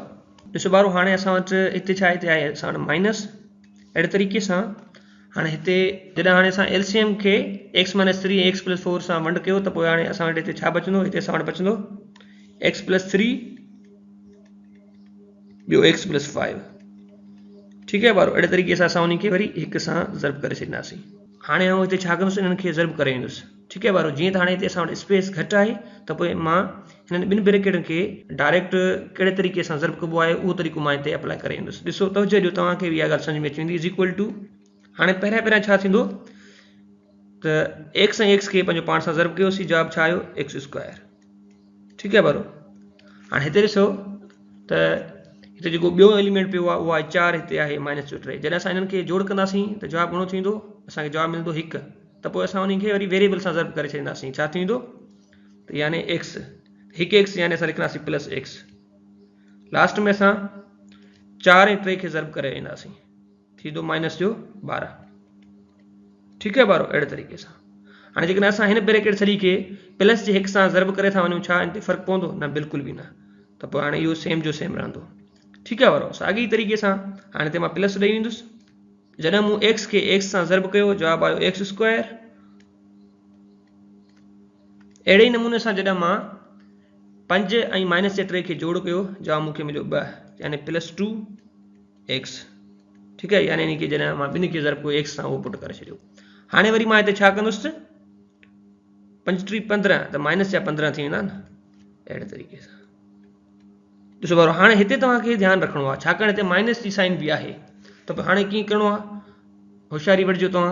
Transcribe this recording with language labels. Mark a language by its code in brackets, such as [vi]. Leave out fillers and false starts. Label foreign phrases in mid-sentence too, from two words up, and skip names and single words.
[sd] ॾिसो बारो हाणे असां वटि हिते छा हिते आहे असां वटि माइनस। अहिड़े तरीक़े सां हाणे हिते जॾहिं हाणे असां LCM खे x - 3 x + 4 सां वंड कयो त पोइ हाणे असां वटि हिते छा बचंदो हिते असां वटि बचंदो x + 3 ॿियो x + 5। [hi] ठीक है बारो। [sd] अहिड़े तरीक़े सां असां उन खे वरी 1 सां ज़र्ब करे छॾींदासीं। हाणे आउं हिते छा कंदुसि इन्हनि खे ज़र्ब करे वेंदुसि। [hi] ठीक है बारो। [sd] जीअं त हाणे हिते असां वटि स्पेस घटि आहे त पोइ मां हिननि ॿिनि ब्रैकेटनि खे डायरेक्ट कहिड़े तरीक़े सां ज़र्ब कबो आहे उहो तरीक़ो मां हिते अप्लाई करे वेंदुसि। ॾिसो तवजो ॾियो तव्हांखे इहा ॻाल्हि सम्झ में अची वेंदी = हाणे पहिरियां छा थींदो तो एक्स ऐं एक्स के पंहिंजो पाण सां ज़र्ब कयोसीं, जवाब छा आयो [en] x square. [hi] ठीक है बारो। [sd] हाँ हिते ॾिसो त हिते जेको ॿियो एलिमेंट पियो आहे उहो आहे 4, हिते आहे -3। जॾहिं असां इन्हनि खे जोड़ कंदासीं त जवाब घणो थींदो, असांखे जवाब मिलंदो 1। त पोइ असां उन्हनि खे वरी वेरिएबल सां ज़र्ब करे छॾींदासीं, छा थींदो त यानी एक्स, 1x यानी असां लिखंदासीं +x। लास्ट में असां 4 ऐं 3 खे ज़र्ब करे वेंदासीं, थींदो -12। [hi] ठीक है बारो। [sd] अहिड़े तरीक़े सां हाणे जेकॾहिं असां हिन ब्रैकेट सॼी खे प्लस जे 1 सां ज़र्ब करे था वञूं, छा इन ते फ़र्क़ु पवंदो? न, बिल्कुल भी न। त पोइ हाणे इहो सेम जो सेम रहंदो। [hi] ठीक है [sd] वारो। साॻी तरीक़े सां हाणे हिते मां प्लस ॾेई वेंदुसि, जॾहिं मूं x खे x सां ज़र्ब कयो, जवाब आयो [en] x square. [sd] अहिड़े ई नमूने सां जॾहिं मां 5 ऐं -3 खे जोड़ कयो, जवाब मूंखे मिलियो 2 यानी +2x। [hi] ठीक है, [sd] यानी कि जॾहिं मां ॿिन्ही खे ज़र्ब कयो x सां, उहो पुट करे छॾियो। हाणे वरी मां हिते छा कंदुसि, 5 × 3 = 15, त -15 थी वेंदा न। अहिड़े तरीक़े सां ॾिसो बारो। हाणे हिते तव्हांखे ध्यानु रखिणो आहे, छाकाणि हिते माइनस जी साइन बि आहे, त पोइ हाणे कीअं करिणो आहे, होशियारी वठिजो तव्हां।